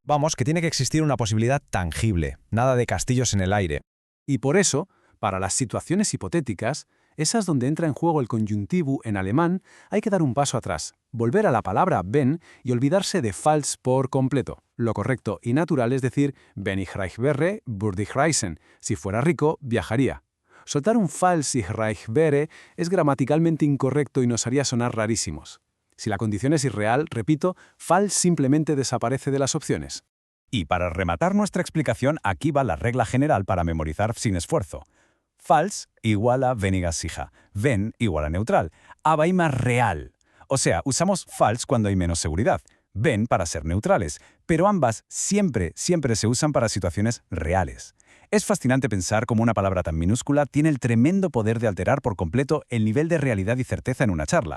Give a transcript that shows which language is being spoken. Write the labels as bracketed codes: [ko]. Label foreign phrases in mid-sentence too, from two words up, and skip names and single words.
[es] Vamos, que tiene que existir una posibilidad tangible, nada de castillos en el aire. Y por eso, para las situaciones hipotéticas, esas donde entra en juego el conjuntivo en alemán, hay que dar un paso atrás, volver a la palabra wenn y olvidarse de falls por completo. Lo correcto y natural es decir, [de] wenn ich reich wäre, würde ich reisen. [es] Si fuera rico, viajaría. Soltar un [de] falls ich reich wäre [es] es gramaticalmente incorrecto y nos haría sonar rarísimos. Si la condición es irreal, repito, falls simplemente desaparece de las opciones. Y para rematar nuestra explicación, aquí va la regla general para memorizar sin esfuerzo. [de] Falls [es] igual a [de] weniger sicher, wenn [es] igual a [de] neutral, aber immer real. [es] O sea, usamos false cuando hay menos seguridad, wenn para ser neutrales, pero ambas siempre se usan para situaciones reales. Es fascinante pensar cómo una palabra tan minúscula tiene el tremendo poder de alterar por completo el nivel de realidad y certeza en una charla.